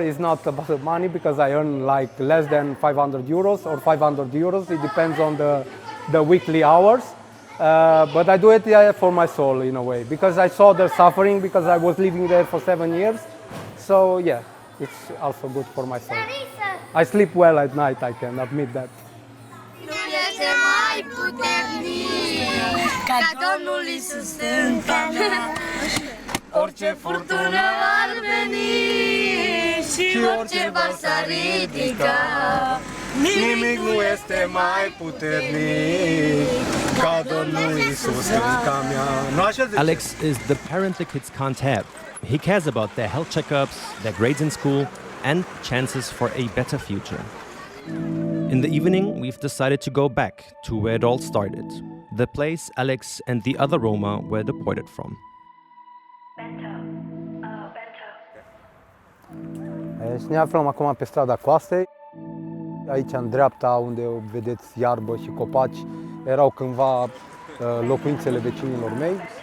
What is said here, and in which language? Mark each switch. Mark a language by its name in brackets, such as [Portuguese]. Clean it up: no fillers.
[English] It's not about money, because I earn like less than 500 euros or 500 euros. It depends on the weekly hours. But I do it for my soul in a way, because I saw their suffering, because I was living there for 7 years. So yeah, it's also good for my soul. I sleep well at night, I can admit that. [Romanian] Nu este mai puternic ca Domnul Iisus în mea. Orice furtună ar veni și orice val s-ar ridica, Nimic nu este mai puternic ca Domnul Iisus în mea. [English] Alex is the parent the kids can't have. He cares about their health checkups, their grades in school, and chances for a better future. In the evening, we've decided to go back to where it all started, the place Alex and the other Roma were deported from. [Romanian] Și ne aflăm acum pe strada Coastei. Aici, în dreapta, unde vedeți iarbă și copaci, erau cândva locuințele vecinilor mei.